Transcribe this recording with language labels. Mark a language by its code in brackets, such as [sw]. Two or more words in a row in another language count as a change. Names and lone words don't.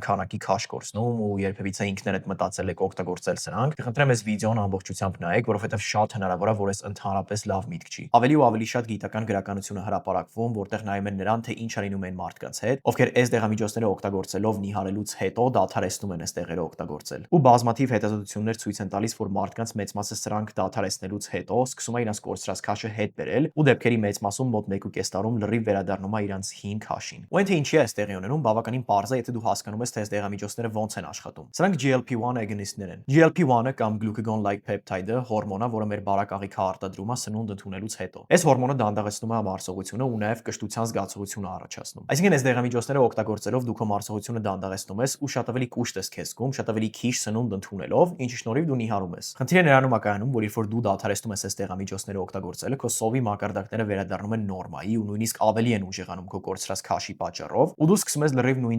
[hy] քանակի քաշ կորցնում ու երբևիցե ինքներդ մտածել եք օգտագործել սրանք, կխնդրեմ այս վիդեոն ամբողջությամբ նայեք, որովհետև շատ հնարավոր է, որ այս ընդհանրապես լավ միտք չի։ Ավելի ու ավելի շատ գիտական գրականություն է հրապարակվում, որտեղ նայում են նրան, թե ինչ է լինում այն մարդկանց հետ, ովքեր այս դեղամիջոցները օգտագործելով նիհարելուց հետո դադարեցնում են այս դեղերը օգտագործել։ Ու բազմաթիվ հետազոտություններ ցույց են տալիս, որ մարդկանց մեծ մասը սրանք դադարեցնելուց հետո սկսում է իրենց կորցրած քաշը հետ բերել ու դեպքերի մեծ մասում մոտ 1.5 տարում լրիվ վերադառնում է իրենց հին քաշին։ Ու այն թե ինչի է այս տեղի ունենում, բավականին պարզ է, եթե դու հասկանում ես, թե այս դեղամիջոցները ոնց են աշխատում։ Սրանք [en] GLP-1 agonist- [hy] ներ են։ GLP-1-ը կամ [en] glucagon-like peptide- [hy] ը հորմոն է, որը մեր բարակաղիքը արտադրում է սնունդ ընդունելուց հետո։ Այս հորմոնը դանդաղեցնում է մարսողությունը ու նաև կշտության զգացողություն է առաջացնում։ Այսինքն այս դեղամիջոցները օգտագործելով դու քո մարսողությունը դանդաղեցնում ես ու շատ ավելի կուշտ ես քեզ զգում, շատ ավելի քիչ սնունդ ընդունելով, ինչի շնորհիվ դու նիհարում ես։ Խնդիրը նրանում է կայանում, որ երբ որ դու դադարեցնում ես այս դեղամիջոցները օգտագործելը, քո սովի մակարդակները վերադառնում են նորմայի ու նույնիսկ ավելի են ուժեղանում քո կորցրած քաշի պատճառով, ու դու սկսում ես լրիվ նույն